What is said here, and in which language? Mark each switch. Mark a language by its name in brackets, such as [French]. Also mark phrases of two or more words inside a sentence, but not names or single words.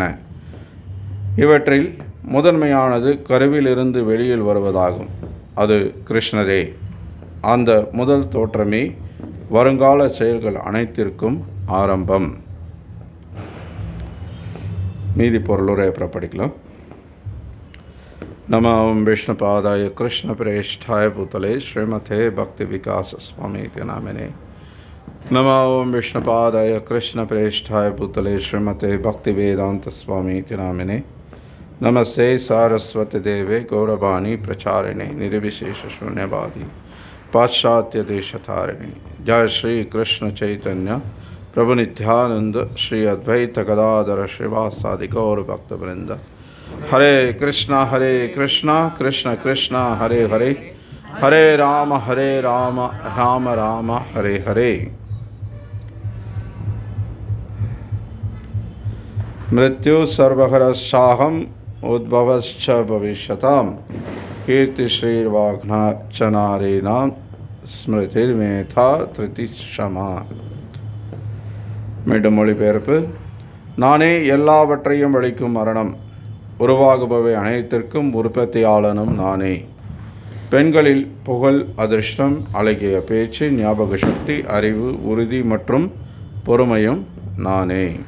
[Tamil] இவற்றில் முதன்மையானது கருவிலிருந்து வெளியில் வருவதாகும். அது கிருஷ்ணரே. அந்த முதல் தோற்றமே வருங்கால செயல்கள் அனைத்திற்கும் ஆரம்பம். மீதி பொருளுரை அப்புறம் படிக்கலாம். [Sanskrit] नमो विष्णुपादाय कृष्णप्रेष्ठाय भूतले श्रीमते भक्ति विकास स्वामी नामिने. नमो विष्णुपादाय कृष्णप्रेष्ठाय भूतले श्रीमते भक्ति वेदांत स्वामी नामिने. नमस्ते सारस्वती देवे गौरवाणी प्रचारिणे निर्विशेष शून्यवादी पाश्चात्य देशतारिणे. जय श्री कृष्ण चैतन्य प्रभु नित्यानंद श्री अद्वैत गदाधर श्रीवासादि गौर भक्त वृंद. हरे कृष्णा कृष्ण कृष्ण हरे हरे, हरे राम राम राम हरे हरे. मृत्यु सर्वहरश्चाहम् उद्भवश्च भविष्यताम् कीर्ति श्रीर्वाघ्नाच्च नारीणां स्मृतिर्मेधा धृति क्षमा. [Tamil] மீண்டும் மொழிபெயர்ப்பு. நானே எல்லாவற்றையும் அளிக்கும் மரணம், உருவாகுபவை அனைத்திற்கும் உற்பத்தியாளனும் நானே. பெண்களில் புகழ், அதிர்ஷ்டம், அழகிய பேச்சு, ஞாபக சக்தி, அறிவு, உறுதி மற்றும் பொறுமையும் நானே.